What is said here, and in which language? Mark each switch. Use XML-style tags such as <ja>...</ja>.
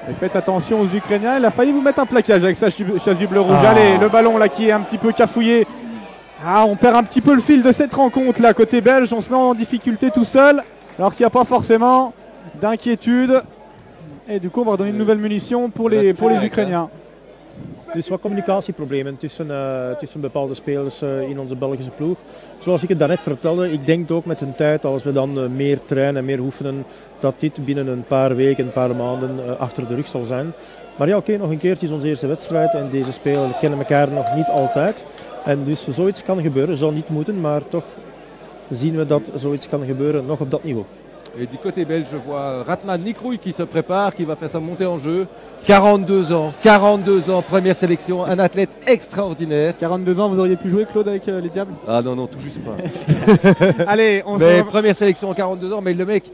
<fr>Et faites attention aux Ukrainiens, il a failli vous mettre un plaquage avec sa chasuble rouge. Allez, le ballon là qui est un petit peu cafouillé. On perd un petit peu le fil de cette rencontre là côté belge, on se met en difficulté tout seul alors qu'il n'y a pas forcément d'inquiétude et du coup on va donner une nouvelle munition pour les Ukrainiens.</fr> <nl>Er is wat communicatieproblemen tussen bepaalde spelers in onze Belgische ploeg. Zoals ik het daarnet vertelde, ik denk ook met een tijd als we dan meer trainen en meer oefenen dat dit binnen een paar weken, een paar maanden achter de rug zal zijn. Maar ja, oké, nog een keertje is onze eerste wedstrijd en deze spelers kennen elkaar nog niet altijd. En dus zoiets kan gebeuren, zou niet moeten, maar toch zien we dat zoiets kan gebeuren nog op dat niveau.</nl> <fr>Et du côté belge, je vois Ratman Nikrouille qui se prépare, qui va faire sa montée en jeu. 42 ans, première sélection, un athlète extraordinaire. 42 ans, vous auriez pu jouer, Claude, avec les Diables? Ah non, tout juste pas. Allez, première sélection, 42 ans, mais le mec,</fr>